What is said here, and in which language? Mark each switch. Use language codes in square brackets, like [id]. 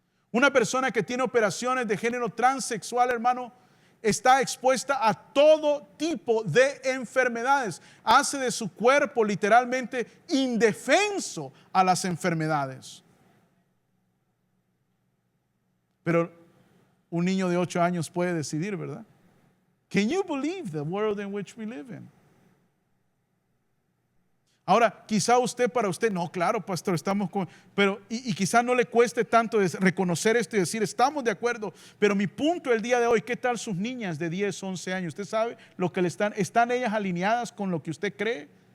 [es] Una persona que tiene operaciones de género transexual, hermano, está expuesta a todo tipo de enfermedades. Hace de su cuerpo literalmente indefenso a las enfermedades. Pero un niño de 8 años puede decidir, ¿verdad? [en] Can you believe the world in which we live in? [es] Ahora, quizá para usted, no, claro, pastor, estamos con, pero y quizá no le cueste tanto reconocer esto y decir, estamos de acuerdo, pero mi punto el día de hoy, ¿qué tal sus niñas de 10, 11 años? ¿Usted sabe lo que están ellas alineadas con lo que usted cree?